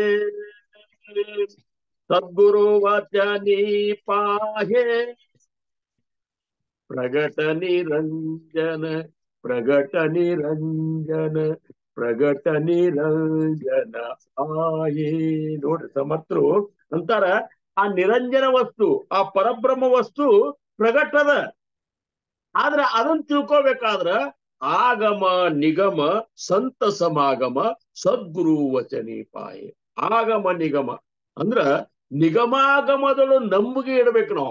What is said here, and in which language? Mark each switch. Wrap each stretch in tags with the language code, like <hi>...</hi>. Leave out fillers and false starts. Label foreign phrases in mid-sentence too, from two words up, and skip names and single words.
<mr>सद्गुरु वचनी पाहे. प्रगट निरंजन प्रगट निरंजन प्रगट निरंजन आये.</mr> <kn>ನೋಡ್ರಿ, ಸಮರ್ಥರು ಅಂತಾರ ಆ ನಿರಂಜನ ವಸ್ತು, ಆ ಪರಬ್ರಹ್ಮ ವಸ್ತು ಪ್ರಗಟದ. ಆದ್ರ ಅದನ್ನ ತಿಳ್ಕೋಬೇಕಾದ್ರ</kn> <mr>आगम निगम संत समागम सद्गुरु वचनी पाये.</mr> <kn>ಆಗಮ ನಿಗಮ ಅಂದ್ರ ನಿಗಮಾಗಮದಳು ನಂಬಿಕೆ ಇಡ್ಬೇಕು ನಾವು.</kn>